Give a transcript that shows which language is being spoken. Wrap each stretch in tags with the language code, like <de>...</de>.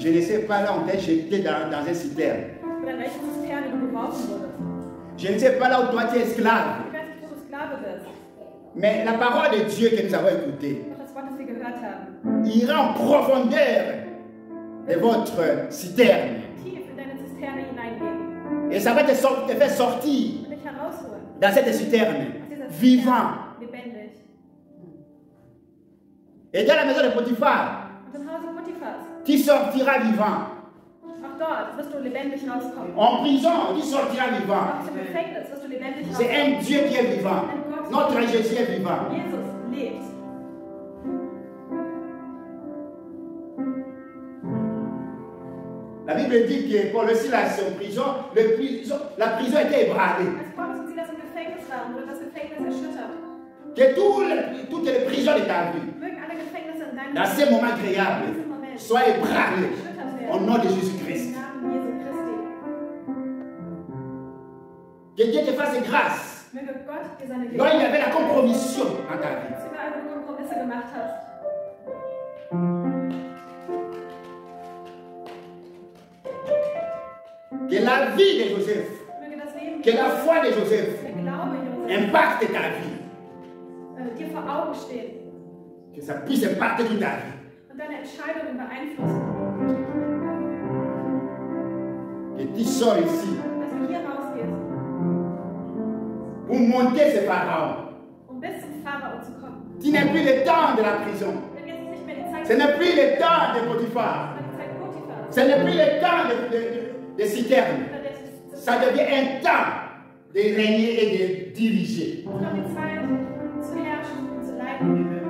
<fr>Je ne sais pas là où on t'a jeté dans un citerne.</fr> <de>Oder in welche Zisterne du geworfen wurdest.</de> <fr>Je ne sais pas là où toi tu es esclave.</fr> <de>Ich weiß nicht, wo du Sklave bist.</de> <fr>Mais la parole de Dieu que nous avons écoutée</fr> <de>Doch das Wort, das wir gehört haben,</de> <fr>ira en profondeur de votre citerne.</fr> <de>tief in deine Zisterne hineingehen</de> <fr>Et ça va te faire sortir</fr> <de>und dich herausholen.</de> <fr>dans cette citerne</fr> <de>Aus dieser</de> <fr>vivant.</fr> <de>lebendig.</de> <fr>Et dans la maison de Potiphar,</fr> <de>Und im Hause Potiphars,</de> <fr>tu sortiras vivant.</fr> <de>auch dort wirst du lebendig rauskommen.</de> <fr>En prison, tu sortiras vivant.</fr> <de>Auch im Gefängnis wirst du lebendig</de> <fr>C'est</fr> <de>rauskommen.</de> <fr>un Dieu qui est vivant. Notre Jésus est vivant.</fr> <de>Jesus lebt.</de> <fr>La Bible dit que Paul et Silas en prison, la prison était ébranlée.</fr> <de>Als Paulus und Silas im Gefängnis waren, wurde das Gefängnis erschüttert.</de> <fr>Que toutes les prisons de ta vie,</fr> <de>Mögen alle Gefängnisse in deinem</de> <fr>dans ces moments agréables,</fr> <de>in diesem Moment</de> <fr>soient ébranlées</fr> <de>erschüttert</de> <fr>au</fr> <de>werden.</de> <fr>nom de Jésus-Christ.</fr> <de>Im Namen Jesu Christi.</de> <fr>Que Dieu te fasse grâce.</fr> <de>Möge Gott dir seine</de> <fr>Là, il y avait la compromission dans ta vie.</fr> <de>dass überall, wo du Kompromisse gemacht hast,</de> <fr>Que la vie de Joseph,</fr> <de>möge das Leben</de> <fr>que la foi de Joseph</fr> <de>der Glaube Josef</de> <fr>impacte ta vie.</fr> <de>dir vor Augen steht</de> <fr>Que ça puisse impacter toute ta vie.</fr> <de>und deine Entscheidungen beeinflussen.</de> <fr>Que tu sors ici</fr> <de>Dass du hier rausgehst,</de> <fr>pour monter ses parents.</fr> <de>bis zum Pharao zu kommen.</de> <fr>Tu n'as plus le temps de la prison.</fr> <de>Denn jetzt ist nicht mehr die Zeit</de> <fr>Ce n'est plus le temps de Potiphar.</fr> <de>sondern die Zeit Potiphar.</de> <fr>Ce n'est plus le temps de citerne.</fr> <de>Oder der-</de> <fr>Ça devient un temps de régner et de diriger.</fr> <de>Es ist noch die Zeit zu herrschen und zu leiten.</de>